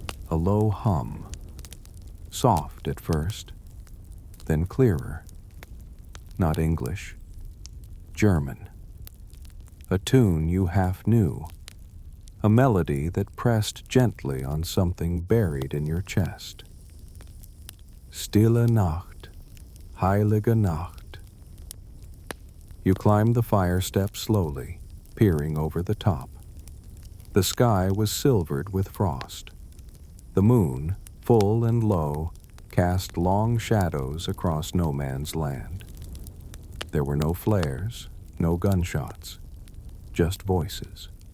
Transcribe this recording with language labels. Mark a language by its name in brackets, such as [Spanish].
[English] A low hum. Soft at first, then clearer. Not English. German. A tune you half knew. A melody that pressed gently on something buried in your chest. [German] Stille Nacht, heilige Nacht. [English] You climbed the fire step slowly, peering over the top. The sky was silvered with frost. The moon, full and low, cast long shadows across no man's land. There were no flares, no gunshots, just voices.